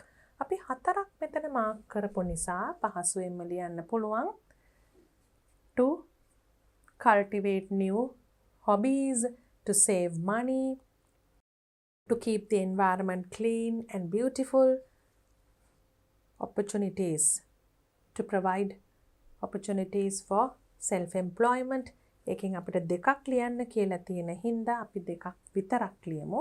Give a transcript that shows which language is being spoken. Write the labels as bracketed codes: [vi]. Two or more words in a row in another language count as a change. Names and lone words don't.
[si] අපි හතරක් මෙතන මාක් කරපු නිසා පහසුවෙන්ම ලියන්න පුළුවන්. [en] To cultivate new hobbies, to save money, to keep the environment clean and beautiful, opportunities, to provide opportunities for self-employment. [si] එකෙන් අපිට දෙකක් ලියන්න කියලා තියෙන හින්දා අපි දෙකක් විතරක් ලියමු.